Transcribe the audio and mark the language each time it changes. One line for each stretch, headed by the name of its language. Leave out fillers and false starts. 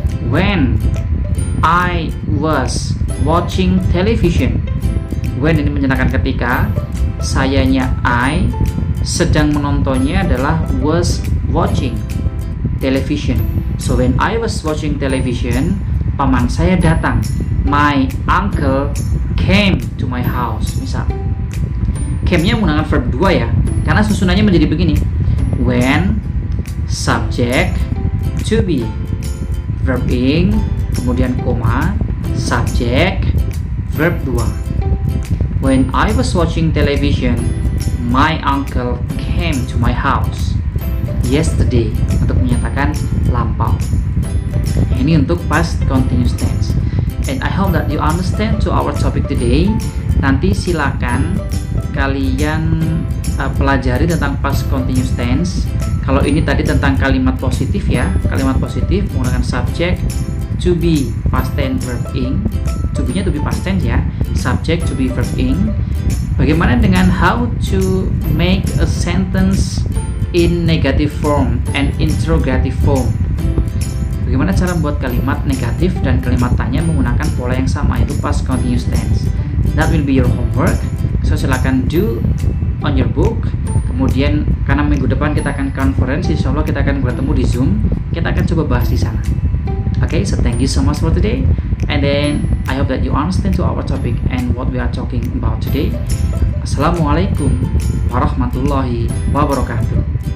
English: When I was watching television.
Indonesian: When ini menyatakan ketika, sayanya I, sedang menontonnya adalah
English: was watching television. So when I was watching television,
Indonesian: paman saya datang.
English: My uncle came to my house.
Indonesian: Misal, came-nya menggunakan verb 2 ya, karena susunannya menjadi begini. When, subject, to be, verb ing, kemudian koma, subject, verb 2.
English: When I was watching television, my uncle came to my house yesterday,
Indonesian: untuk menyatakan lampau. Ini untuk past continuous tense.
English: And I hope that you understand to our topic today.
Indonesian: Nanti silakan kalian pelajari tentang past continuous tense. Kalau ini tadi tentang kalimat positif ya, kalimat positif menggunakan subject, to be past tense verb ing, to be-nya to be past tense ya, subject to be verb ing. Bagaimana dengan
English: how to make a sentence in negative form and interrogative form?
Indonesian: Bagaimana cara membuat kalimat negatif dan kalimat tanya menggunakan pola yang sama, yaitu past continuous tense.
English: That will be your homework. So silakan do on your book.
Indonesian: Kemudian karena minggu depan kita akan conference, insya Allah kita akan bertemu di Zoom. Kita akan coba bahas di sana.
English: Okay, so thank you so much for today. And then I hope that you understand to our topic and what we are talking about today.
Arabic: Assalamualaikum warahmatullahi wabarakatuh.